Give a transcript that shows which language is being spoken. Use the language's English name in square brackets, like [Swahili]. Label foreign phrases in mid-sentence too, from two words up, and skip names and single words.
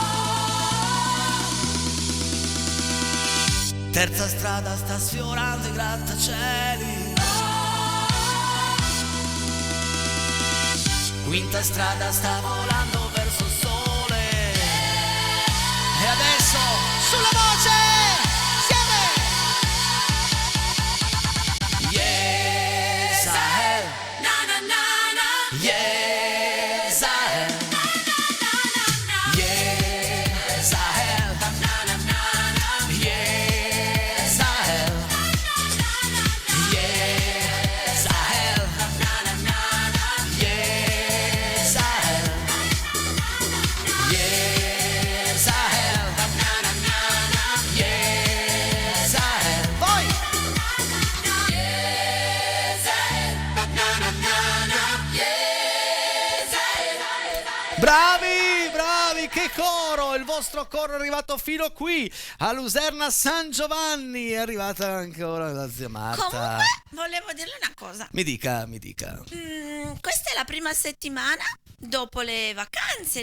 [Italian] Terza strada sta sfiorando i grattacieli. Quinta strada sta volando verso il sole. E adesso sulla voce insieme. Yeah, Sahel. Na na na na. Yeah, Sahel. Yeah, Sahel. Na na na na. Yeah, Sahel. Yeah, Sahel. Na na na na. Yeah, Sahel. Yeah, Sahel. Na na na na. Yeah, Sahel. Poi. Yeah, Sahel. Na na na na. Yeah, Sahel. Bravi, bravi, che coro! Il vostro coro è arrivato fino qui, a Luserna San Giovanni. È arrivata ancora la zia Marta. Comunque, volevo dirle una cosa. Mi dica, mi dica. Questa è la prima settimana dopo le vacanze.